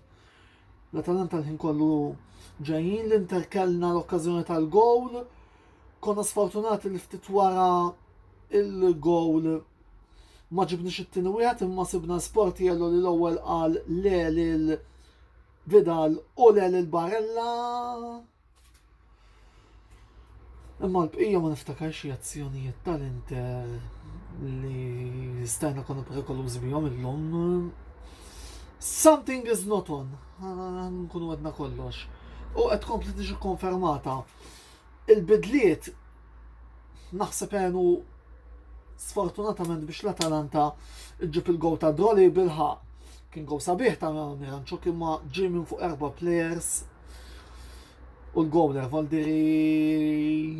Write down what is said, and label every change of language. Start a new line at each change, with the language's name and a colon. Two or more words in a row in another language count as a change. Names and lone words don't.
Maltese: L-Atalanta l-ħin kollu ġejjin, l-Inter kellna l-okkażjoni tal-gowl, konna sfortunati li ftit wara il-gowl ma ġibniex it-tieni wieħed imma sibna Sportiello li l-ewwel qal le lil Vidal u le lil Barella. Imma l-bqija ma niftakarx xi azzjonijiet tal-Inter li stajna konna perikolużi bihom illum.
English: Something is not on.
Maltese: Nkunu għedna kollox. U qed kompli tiġi konfermata. Il-bidliet naħseb għenu sfortunatament biex l-Atalanta ġib il-gow ta' Droli bil-ħaq. Kien gow sabiħ ta' Miranchuk imma ġie minn fuq 4 players u l-gowler Valdiri.